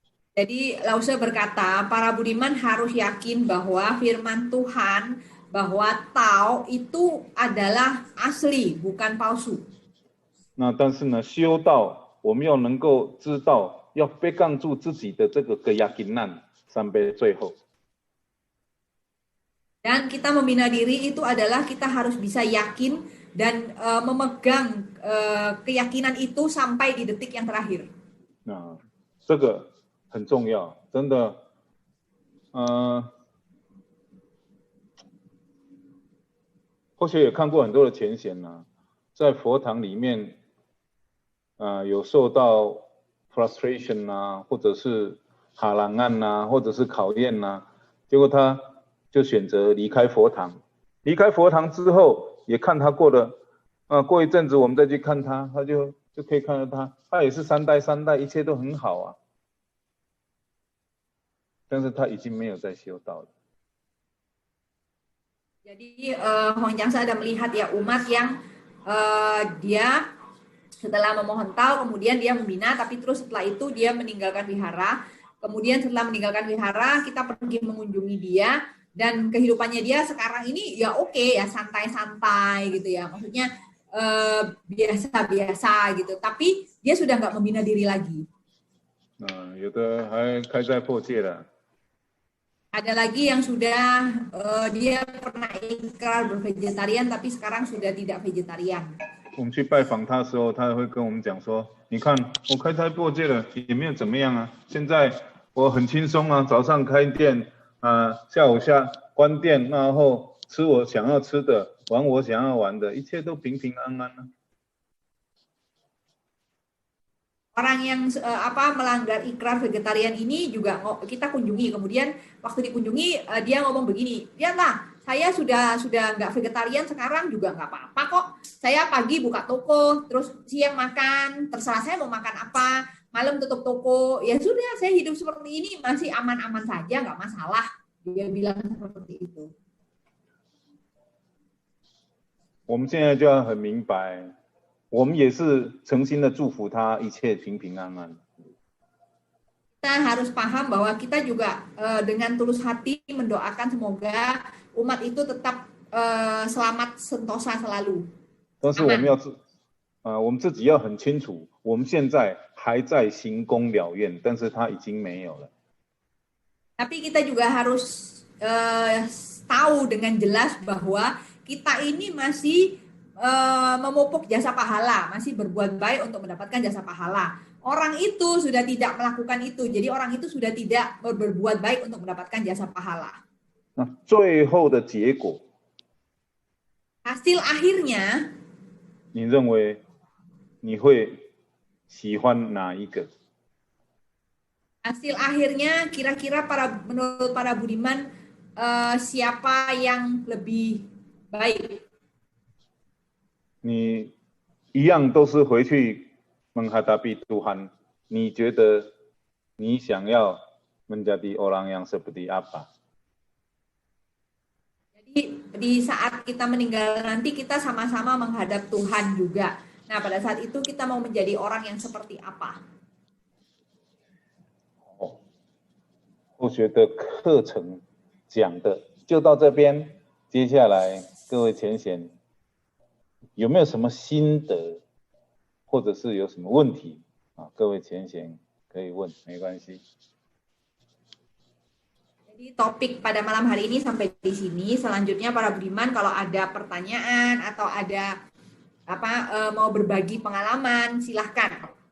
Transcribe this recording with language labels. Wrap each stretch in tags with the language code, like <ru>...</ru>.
<id>Jadi Lause berkata, para budiman harus yakin bahwa firman Tuhan, bahwa Tao itu adalah asli, bukan palsu.</id> <zh>那但是呢，修道我们要能够知道，要</zh> <id>pegang</id> <zh>住自己的这个</zh> <id>keyakinan sampai</id> <zh>最后。</zh> <id>Dan kita membina diri itu adalah kita harus bisa yakin dan memegang keyakinan itu sampai di detik yang terakhir.</id> <zh>那这个很重要，真的，或许也看过很多的前贤呢，在佛堂里面，有受到</zh> <en>frustration</en> <zh>啊，或者是哈朗案啊，或者是考验啊，结果他就选择离开佛堂。离开佛堂之后，也看他过一阵子我们再去看他，他就可以看到他也是三代，一切都很好啊。但是他已经没有在修道了。</zh> <id>Jadi Hong Jangsa ada melihat ya umat yang dia setelah memohon Tao kemudian dia membina, tapi terus setelah itu dia meninggalkan wihara. Kemudian setelah meninggalkan wihara kita pergi mengunjungi dia dan kehidupannya dia sekarang ini ya oke ya santai-santai gitu ya, maksudnya biasa-biasa gitu, tapi dia sudah nggak membina diri lagi.</id> <zh>有的还开斋破戒了。</zh> <id>Ada lagi yang sudah dia pernah ikrar bervegetarian tapi sekarang sudah tidak vegetarian.</id> <zh>我们去拜访他的时候，他会跟我们讲说：“你看，我开斋破戒了，也没有怎么样啊。现在我很轻松啊，早上开店，下午关店，然后吃我想要吃的，玩我想要玩的，一切都平平安安啊。”</zh> <id>Orang yang melanggar ikrar vegetarian ini juga kita kunjungi. Kemudian waktu dikunjungi dia ngomong begini, lihatlah saya sudah nggak vegetarian sekarang juga nggak apa-apa kok. Saya pagi buka toko, terus siang makan, terserah saya mau makan apa, malam tutup toko. Ya sudah, saya hidup seperti ini masih aman-aman saja, nggak masalah. Dia bilang seperti itu.</id> <zh>我们现在就要很明白。我们也是诚心的祝福他一切平平安安。</zh> <id>Kita harus paham bahwa kita juga dengan tulus hati mendoakan semoga umat itu tetap selamat sentosa selalu.</id> <zh>但是我们我们自己要很清楚，我们现在还在行功了愿，但是他已经没有了。</zh> <id>Tapi kita juga harus tahu dengan jelas bahwa kita ini masih memupuk jasa pahala, masih berbuat baik untuk mendapatkan jasa pahala. Orang itu sudah tidak melakukan itu, jadi orang itu sudah tidak berbuat baik untuk mendapatkan jasa pahala.</id> <zh>那最后的结果，</zh> <id>hasil akhirnya，</id> <zh>你认为你会喜欢哪一个？</zh> <id>hasil akhirnya kira-kira menurut para budiman siapa yang lebih baik?</id> <zh>你一样都是回去</zh> <id>menghadapi Tuhan，</id> <zh>你觉得你想要</zh> <id>menjadi orang yang seperti apa？ Jadi di saat kita meninggal nanti kita sama-sama menghadap Tuhan juga. Nah pada saat itu kita mau menjadi orang yang seperti apa?</id> <zh>后学的课程讲的就到这边，接下来各位前贤。有没有什么心得，或者是有什么问题啊？各位前贤可以问，没关系。</zh> <id>Jadi topik pada malam hari ini sampai di sini. Selanjutnya para budiman kalau ada pertanyaan atau ada mau berbagi pengalaman silahkan.</id>